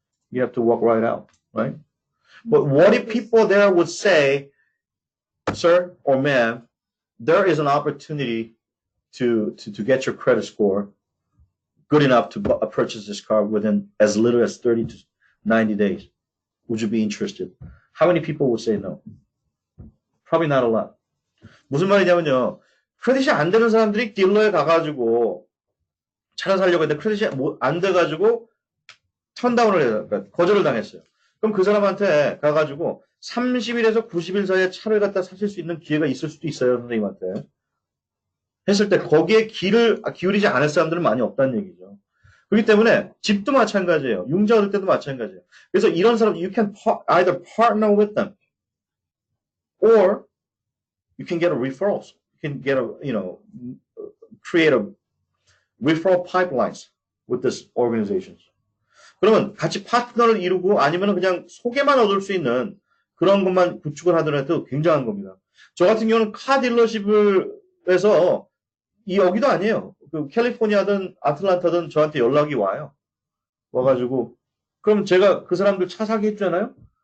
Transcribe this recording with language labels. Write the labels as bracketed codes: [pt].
[en] You have to walk right out, right? But what if people there would say, sir or ma'am, there is an opportunity to get your credit score good enough to purchase this car within as little as 30 to 90 days. Would you be interested? How many people would say no? Probably not a lot. [ko] 무슨 말이냐면요. 크레딧이 안 되는 사람들이 딜러에 가가지고 차를 사려고 했는데 크레딧이 안 돼가지고 턴다운을 해서 그러니까 거절을 당했어요. 그럼 그 사람한테 가가지고 30일에서 90일 사이에 차를 갖다 사실 수 있는 기회가 있을 수도 있어요, 선생님한테. 했을 때 거기에 기울이지 않을 사람들은 많이 없다는 얘기죠. 그렇기 때문에 집도 마찬가지예요. 융자 얻을 때도 마찬가지예요. 그래서 이런 사람, [en] you can either partner with them or you can get a referrals. You can get create a referral pipelines with these organizations. [ko] 그러면 같이 파트너를 이루고 아니면 그냥 소개만 얻을 수 있는 그런 것만 구축을 하더라도 굉장한 겁니다. 저 같은 경우는 카 딜러십에서 여기도 아니에요. 그 캘리포니아든 아틀란타든 저한테 연락이 와요. 와가지고 그럼 제가 그 사람들 차 사게 해주잖아요.